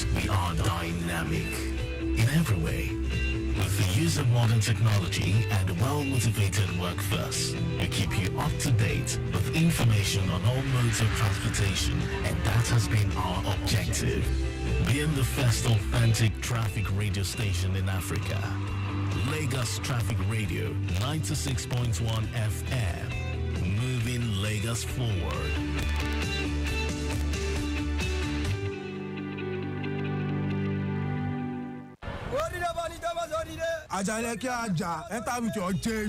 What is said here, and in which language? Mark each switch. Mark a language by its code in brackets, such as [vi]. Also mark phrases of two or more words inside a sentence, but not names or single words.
[en] We are dynamic in every way. With the use of modern technology and a well-motivated workforce, we keep you up to date with information on all modes of transportation, and that has been our objective. Being the first authentic traffic radio station in Africa, Lagos Traffic Radio 96.1 FM, moving Lagos forward. Ajaleke Aja, enter with your change.